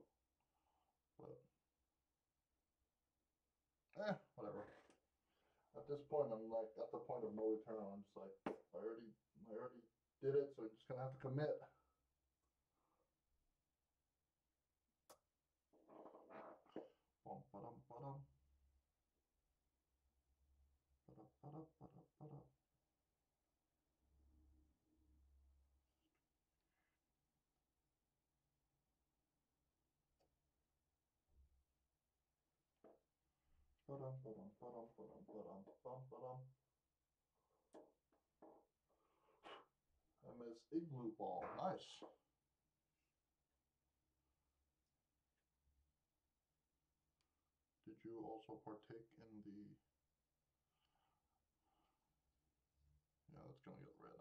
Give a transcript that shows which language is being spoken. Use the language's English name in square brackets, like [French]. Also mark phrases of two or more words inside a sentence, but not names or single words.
[English] But, whatever. At this point, I'm like at the point of no return. I'm just like, I already did it, so I'm just gonna have to commit. Bum, ba-dum, ba-dum. Ba-da, ba-da, ba-da, ba-da. Ba-dum, ba-dum, ba-dum, ba-dum, ba-dum, bum, ba-dum. MS Igloo Ball, nice. Did you also partake in the? Yeah, that's gonna get red.